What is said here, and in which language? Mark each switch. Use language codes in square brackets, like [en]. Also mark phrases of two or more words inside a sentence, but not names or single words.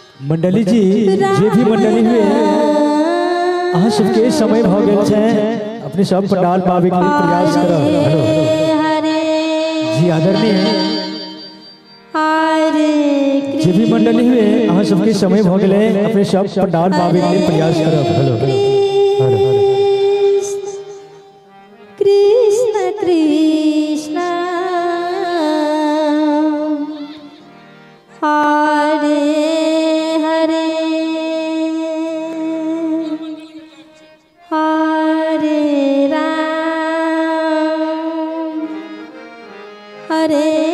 [mai] मंडली जी जे भी मंडली हुए अहाँ सबके समय भ गेल छै अपने सब पंडाल पावे के लिए प्रयास करब। हरे जी आदरणीय हरे जे भी मंडली हुए अहाँ सबके समय भ गेले अपने सब पंडाल पावे के लिए प्रयास करब। हेलो [sa] कृष्ण कृष्ण हरे हरे हरे राम हरे